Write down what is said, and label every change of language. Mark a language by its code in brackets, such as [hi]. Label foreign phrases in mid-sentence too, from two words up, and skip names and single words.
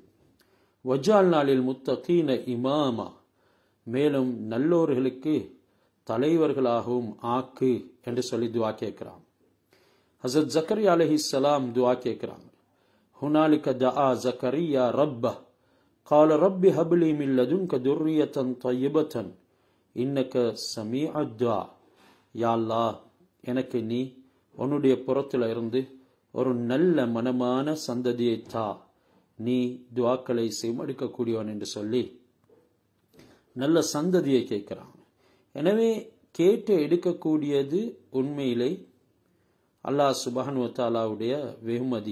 [ar] واجعلنا للمتقين إماما, [ta] மேலும் நல்லோர்களுக்கு தலைவர்களாகவும் ஆக்கு என்று சொல்லி துவா கேட்கிறான். ஹஸரத் ஜக்கரியா அலைஹிஸ்ஸலாம் துவா கேட்கிறாங்க. [ar] هنالك دعا زكريا ربه قال رب هب لي من لدنك ذرية طيبة إنك سميع الدعاء. [ta] யா அல்லாஹ் எனக்கு நீ உன்னுடைய புறத்தில் இருந்து ஒரு நல்ல மனமான சந்ததியை தா, நீ துவாக்களை செமடிக்கக்கூடியவன் என்று சொல்லி நல்ல சந்ததியை கேட்கிறான். எனவே கேட்டு எடுக்கக்கூடியது உண்மையிலே அல்லாஹ் [ar] سبحانه وتعالى [ta] வெகுமதி.